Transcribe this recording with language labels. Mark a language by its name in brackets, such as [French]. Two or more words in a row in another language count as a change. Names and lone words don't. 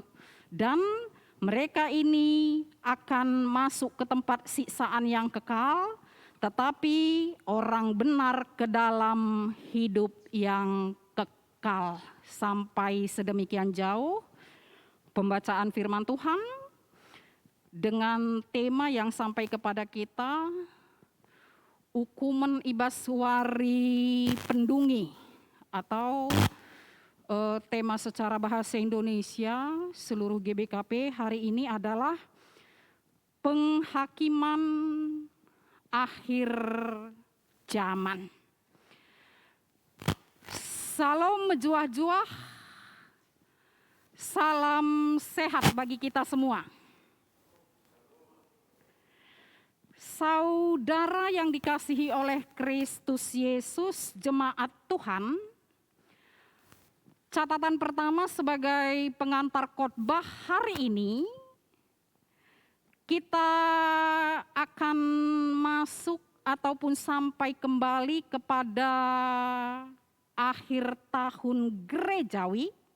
[Indonesian] Dan mereka ini akan masuk ke tempat siksaan yang kekal, tetapi orang benar ke dalam hidup yang kekal. Sampai sedemikian jauh pembacaan firman Tuhan dengan tema yang sampai kepada kita, hukuman [Batak Karo] ibaswari pendungi, [Indonesian] atau tema secara bahasa Indonesia seluruh GBKP hari ini adalah penghakiman akhir zaman. Salam menjuah-juah, salam sehat bagi kita semua. Saudara yang dikasihi oleh Kristus Yesus, jemaat Tuhan, catatan pertama sebagai pengantar khotbah hari ini, kita akan masuk ataupun sampai kembali kepada akhir tahun gerejawi.